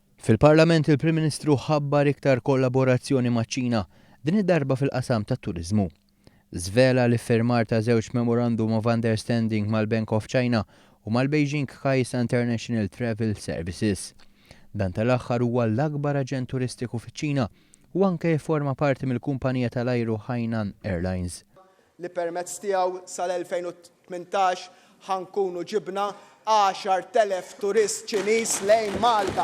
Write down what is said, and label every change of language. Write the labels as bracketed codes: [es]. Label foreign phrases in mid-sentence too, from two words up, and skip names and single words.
[mt] Fil-Parlament il-Prim Ministru ħabbar iktar kollaborazzjoni maċ-Ċina, din id-darba fil-qasam tat-turiżmu. Żvela l-iffirmar ta' żewġ [en] Memorandum of Understanding [mt] mal-Bank of China u mal-Beijing Kaisa International Travel Services. Dan tal-aħħar huwa l-akbar aġent turistiku fiċ-Ċina u anke forma parti mill-kumpanija tal-ajru Hainan Airlines. Li permezz tiegħu sal-2018 ħankunu ġibna 10,000 turist Ċiniż lejn Malta.